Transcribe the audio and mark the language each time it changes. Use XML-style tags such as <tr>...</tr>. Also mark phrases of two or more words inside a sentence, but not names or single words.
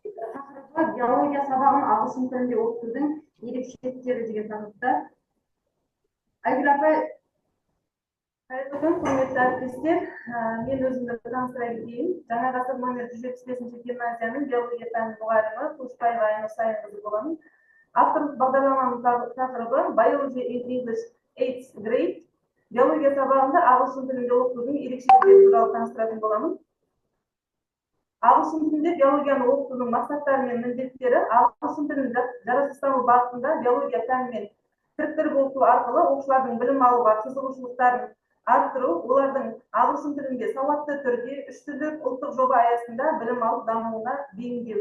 <kk>Тақырыбы биология сабағын ағылшын тілінде оқытудың ерекшеліктері деген тақырыпта. Айгүл апай, қайырлы күн, құрметті әріптестер. Мен өзімді таныстыра кетейін. Жаңа ғасыр номер 175 гимназияның биология пәні мұғалімі Тушпаева Айнұр Сайынқызы боламын. Авторлық бағдарламаның тақырыбы Biology in English 8th grade. Биология сабағында ағылшын тілінде оқытудың ерекшеліктері туралы таныстыратын боламын. Ағылшын тілінде биологияны оқытудың мақсаттары мен міндеттері ағылшын тілін жаратылыстану бағытында биология пәнімен кіріктіріп оқыту арқылы оқушылардың білім алуға қызығушылықтарын арттыру, олардың ағылшын тілінде сауатты түрде үш тілдік ұлттық жоба аясында білім алып дамуына бейімдеу.</kk>